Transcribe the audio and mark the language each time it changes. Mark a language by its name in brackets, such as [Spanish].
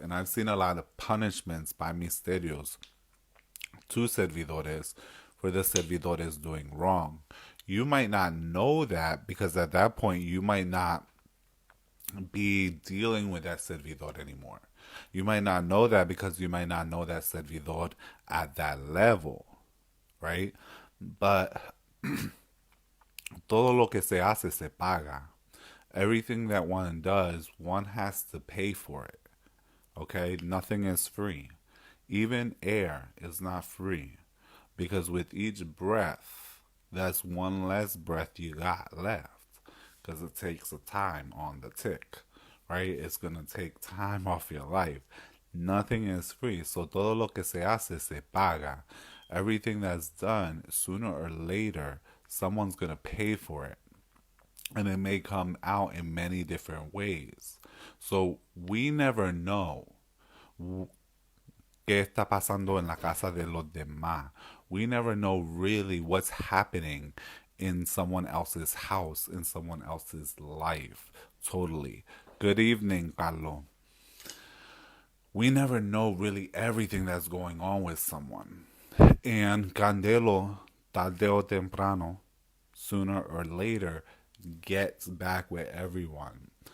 [English] And I've seen a lot of punishments by misterios to servidores for the servidores doing wrong. You might not know that because at that point you might not be dealing with that servidor anymore. You might not know that because you might not know that servidor at that level, right? [Spanish] But todo lo que se hace se paga. [English] Everything that one does, one has to pay for it. Okay? Nothing is free. Even air is not free. Because with each breath, that's one less breath you got left. Because it takes a time on the tick. Right? It's going to take time off your life. Nothing is free. [Spanish] So todo lo que se hace se paga. [English] Everything that's done, sooner or later, someone's going to pay for it. And it may come out in many different ways. So we never know [Spanish] qué está pasando en la casa de los demás. [English] We never know really what's happening in someone else's house, in someone else's life. Totally. Good evening, Carlo. We never know really everything that's going on with someone. And Candelo, [Spanish] tarde o temprano, [English] sooner or later, gets back with everyone.